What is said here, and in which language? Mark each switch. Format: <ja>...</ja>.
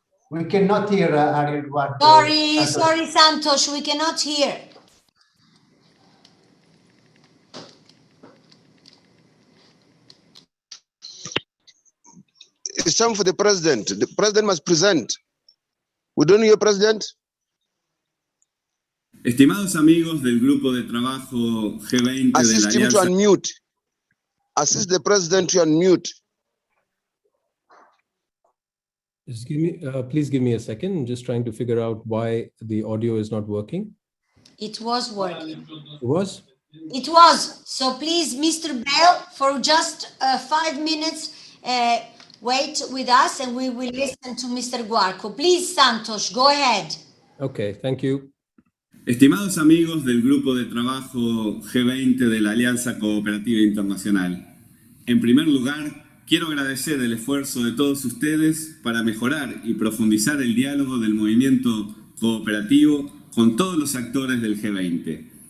<en>We cannot hear Ariel Guarco. Sorry, Santos, we cannot hear. It's time for the president. The president must present. We don't hear president.</en> <es>Estimados amigos del grupo de trabajo G20 de la</es> <en>Assist him to</en> <es>Alianza.</es> <en>unmute. Assist the president to unmute. Just give me, please give me a second. I'm just trying to figure out why the audio is not working. It was working. It was? It was. So please, Mr. Bell, for just 5 minutes, wait with us and we will listen to Mr. Guarco. Please, Santos, go ahead. Okay, thank you.</en> <es>Estimados amigos del grupo de trabajo G20 de la Alianza Cooperativa Internacional, en primer lugar, quiero agradecer el esfuerzo de todos ustedes para mejorar y profundizar el diálogo del movimiento cooperativo con todos los actores del G20.</es>